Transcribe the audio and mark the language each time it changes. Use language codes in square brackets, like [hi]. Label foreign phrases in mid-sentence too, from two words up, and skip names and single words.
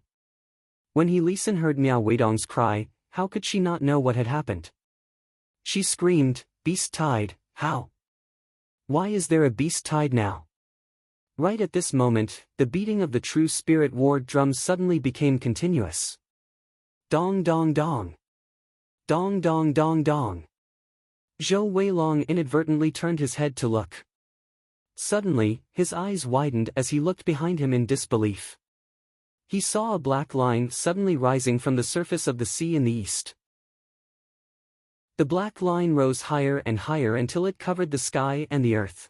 [en] When He Lisin heard Miao Weidong's cry, how could she not know what had happened? She screamed, "Beast Tide, how? Why is there a beast tide now?" Right at this moment, the beating of the True Spirit War Drum suddenly became continuous. Dong dong dong. Dong dong dong dong. Zhou Weilong inadvertently turned his head to look. Suddenly, his eyes widened as he looked behind him in disbelief. He saw a black line suddenly rising from the surface of the sea in the east. The black line rose higher and higher until it covered the sky and the earth.